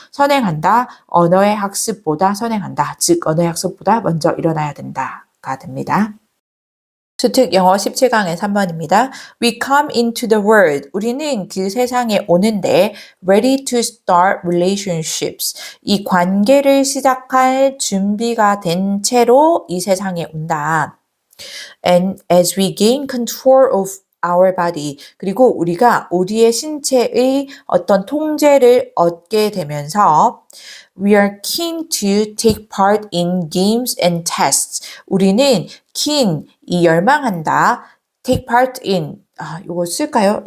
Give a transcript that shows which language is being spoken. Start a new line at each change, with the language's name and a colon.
Korean: 선행한다, 언어의 학습보다 선행한다. 즉 언어의 학습보다 먼저 일어나야 된다가 됩니다. 수특 영어 17강의 3번입니다.
English: We come into the world.
Korean: 우리는 그 세상에 오는데
English: ready to start relationships.
Korean: 이 관계를 시작할 준비가 된 채로 이 세상에 온다.
English: And as we gain control of our body.
Korean: 그리고 우리가 우리의 신체의 어떤 통제를 얻게 되면서
English: We are keen to take part in games and tests.
Korean: 우리는 keen, 이 열망한다.
English: take part in,
Korean: 이거 쓸까요?